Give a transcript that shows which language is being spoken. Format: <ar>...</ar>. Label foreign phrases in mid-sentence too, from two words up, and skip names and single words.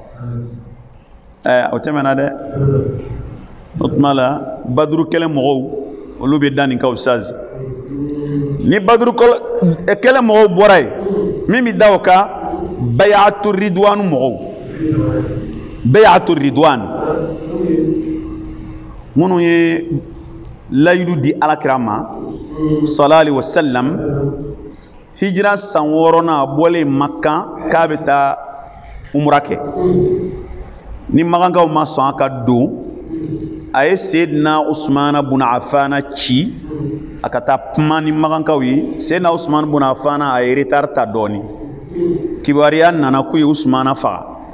<bm>o tɛmɛna dɛ o tuma la badru kɛlɛ mɔgɔw olu bɛ da nin ka usaz ni badru kɛlɛ mɔgɔw bɔra yen min bɛ da o kan</bm> <ar>بيعة الرضوان</ar> <bm>mɔgɔw</bm> <ar>بيعة الرضوان</ar> <bm>minnu ye layidu di alakira ma</bm> <ar>صلى الله عليه وسلم</ar> <bm>hijira san 6 bɔlen Makka k'a bɛ taa umra kɛ ni magankaw ma sɔn a ka don a ye Seydina Usmana bun Affana ci a ka taa kuma ni magankaw ye Seydina Usmana bun Affana a ye retard ta dɔɔni kibaruya nana k'u ye Usmana faga</bm>